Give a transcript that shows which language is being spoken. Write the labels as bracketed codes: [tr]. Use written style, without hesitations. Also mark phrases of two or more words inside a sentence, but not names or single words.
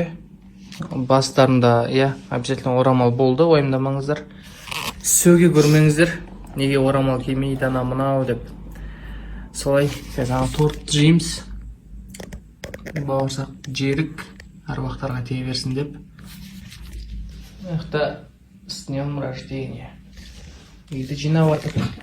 [kk] Бастарында, обязательно орамал болды, уайымдамаңыздар. Сөге көрмеңіздер, неге орамал кимейді ана мынау деп. Солай, қазір тортты жейміз. Бауырсақ жерік, аруақтарға тие берсін деп. Мықты [ru] с днем рождения. [kk] Үйді жинап атыр.